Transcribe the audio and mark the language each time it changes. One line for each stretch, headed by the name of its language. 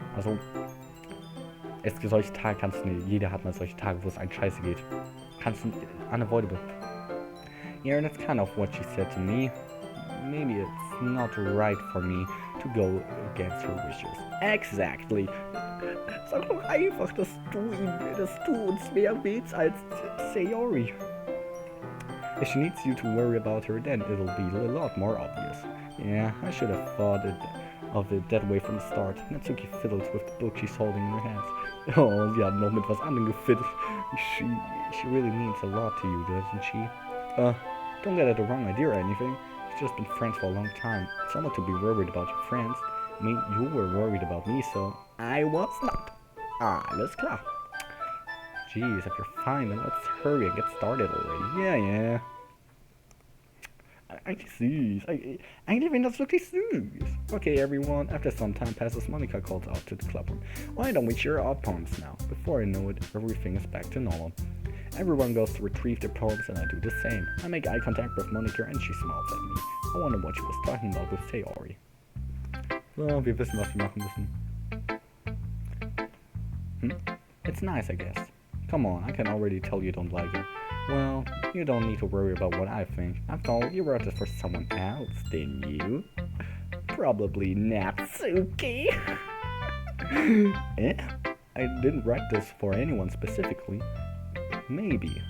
German: Also, solche Tage kannst du nicht. Jeder hat mal solche Tage, wo es einem scheiße geht. Kannst du unavoidable.
English: Yeah, that's kind of what she said to me. Maybe it's not right for me to go against her wishes. Exactly.
German: Sag doch einfach, dass du uns mehr willst als Sayori.
English: If she needs you to worry about her, then it'll be a lot more obvious. Yeah, I should have thought of it that way from the start. Natsuki fiddles with the book she's holding in her hands.
German: Oh, sie hat noch mit was anderem gefiddelt.
English: She really means a lot to you, doesn't she? Don't get it the wrong idea or anything. We've just been friends for a long time. It's not to be worried about your friends. I mean, you were worried about me, so I was not.
German: Alles klar.
English: Jeez, if you're fine, then let's hurry and get started already. Yeah.
German: Eigentlich süß. Eigentlich finde das wirklich süß.
English: Okay, everyone. After some time passes, Monica calls out to the club room. Why don't we share our poems now? Before I know it, everything is back to normal. Everyone goes to retrieve their poems and I do the same. I make eye contact with Monica and she smiles at me. I wonder what she was talking about with Sayori.
German: So, wir wissen, was wir machen müssen.
English: It's nice, I guess. Come on, I can already tell you don't like it. Well, you don't need to worry about what I think. After all, you wrote this for someone else, didn't you? Probably Natsuki. I didn't write this for anyone specifically. Maybe.